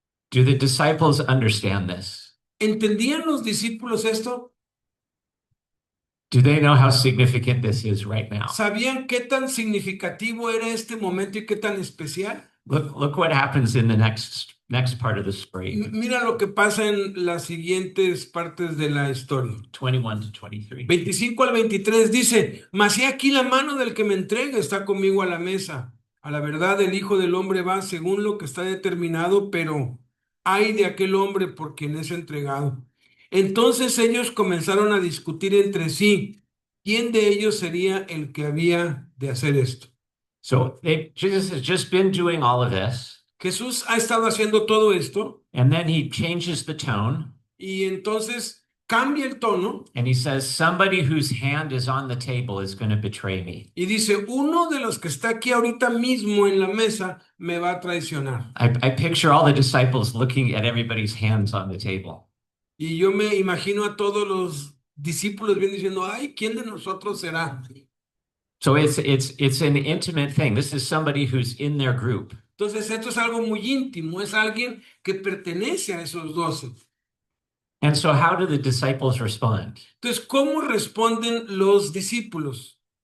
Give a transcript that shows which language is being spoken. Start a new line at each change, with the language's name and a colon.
English: Do the disciples understand this?
Spanish: ¿Entendían los discípulos esto?
English: Do they know how significant this is right now?
Spanish: ¿Sabían qué tan significativo era este momento y qué tan especial?
English: Look what happens in the next part of the story,
Spanish: Mira lo que pasa en las siguientes partes de la historia.
English: 21 to 23.
Spanish: 25 al 23 dice, mas he aquí la mano del que me entrega está conmigo a la mesa. A la verdad, el Hijo del Hombre va según lo que está determinado, pero ay de aquel hombre por quien es entregado. Entonces ellos comenzaron a discutir entre sí quién de ellos sería el que había de hacer esto.
English: So Jesus has just been doing all of this,
Spanish: Jesús ha estado haciendo todo esto
English: and then he changes the tone
Spanish: y entonces cambia el tono
English: and he says, somebody whose hand is on the table is going to betray me.
Spanish: y dice, uno de los que está aquí ahorita mismo en la mesa me va a traicionar.
English: I picture all the disciples looking at everybody's hands on the table.
Spanish: Y yo me imagino a todos los discípulos bien diciendo, ay, ¿quién de nosotros será?
English: So it's an intimate thing. This is somebody who's in their group.
Spanish: Entonces esto es algo muy íntimo, es alguien que pertenece a esos 12.
English: And so how do the disciples respond?
Spanish: Entonces, ¿cómo responden los discípulos?